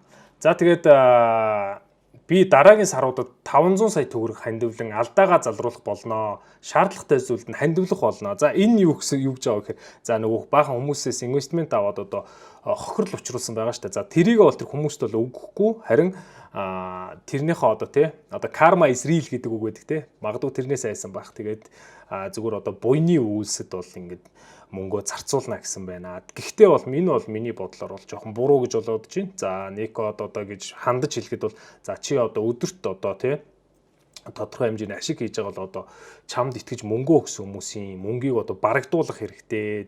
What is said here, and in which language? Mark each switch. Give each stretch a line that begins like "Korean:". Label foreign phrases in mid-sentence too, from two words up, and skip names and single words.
Mongolian: За тэгээд би дараагийн саруудад 500 сая төгрөг хандивлан алдаагаа залруулах болно. Шаардлагатай зүйлд нь хандивлах болно. За энэ юу гэж байгаа гэхээр за нөгөө баахан хүмүүсээс инвестмент аваад одоо хохирол учруулсан байгаа шүү дээ. За тэрийг бол тэр хүмүүст бол өгөхгүй харин тэрнийхээ одоо тий одоо
English: karma is real
Mongolian: гэдэг үг байдаг тий. Магадгүй тэрнээс айсан байх. Тэгээд зүгээр одоо буйны үйлсэд бол ингээд мөнгөө зарцуулна гэсэн байна. Гэхдээ бол миний бодлоор бол жоохон буруу гэж болоод байна. За Нико одоо гэж хандаж хэлэхэд бол за чи одоо өдөрт одоо тий тодорхой хэмжээний ашиг хийж байгаа бол одоо чамд итгэж мөнгө өгсөн хүмүүсийн мөнгийг одоо барагдуулах хэрэгтэй.